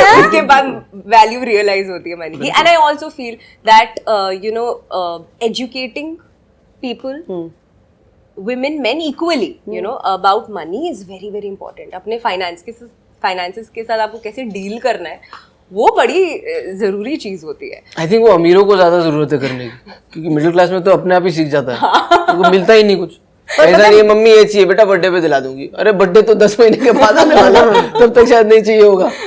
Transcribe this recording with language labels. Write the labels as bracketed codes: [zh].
[hi] उसके बाद value realise होती है मनी की। [en] And I also feel that you know educating people, women men equally you know about money is very very important. [hi] अपने finances के साथ आपको कैसे डील करना है वो बड़ी जरूरी चीज होती है। [en] I think [hi] वो अमीरों को ज्यादा जरूरत है करने की, क्योंकि मिडिल क्लास में तो अपने आप ही सीख जाता है, तो मिलता ही नहीं कुछ। ऐसा नहीं है मम्मी ये चाहिए बेटा बर्थडे पे दिला दूंगी, अरे बर्थडे तो 10 महीने के बाद आने वाला है, तब तक शायद नहीं चाहिए होगा।